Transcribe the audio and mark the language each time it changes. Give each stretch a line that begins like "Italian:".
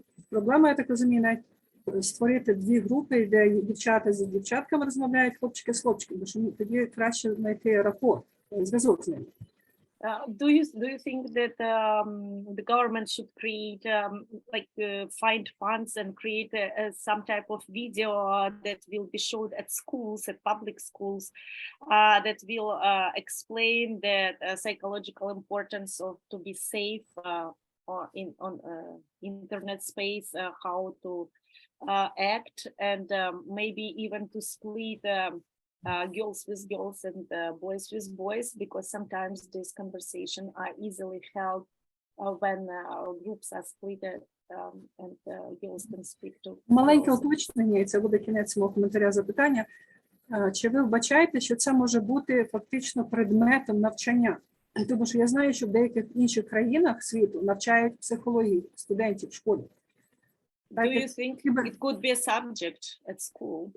Ukrainian: Проблема, я так розумію, навіть створити дві групи, де дівчата з дівчатками розмовляють, хлопчики з хлопчиками, тому тоді краще знайти рапорт, зв'язок з ними.
English: Do you think that the government should create find funds and create some type of video that will be showed at schools, at public schools, that will explain the psychological importance of to be safe on internet space, how to act, and maybe even to split girls with girls and boys with boys, because sometimes these conversations are easily held when groups are split and girls can speak to.
Ukrainian: Маленьке уточнення, і це буде кінець мого коментаря запитання. Чи ви вбачаєте, що це може бути фактично предметом навчання? Тому що я знаю, що в деяких інших країнах світу навчають психологію студентів в школі.
English: Do you think it could be a subject at school?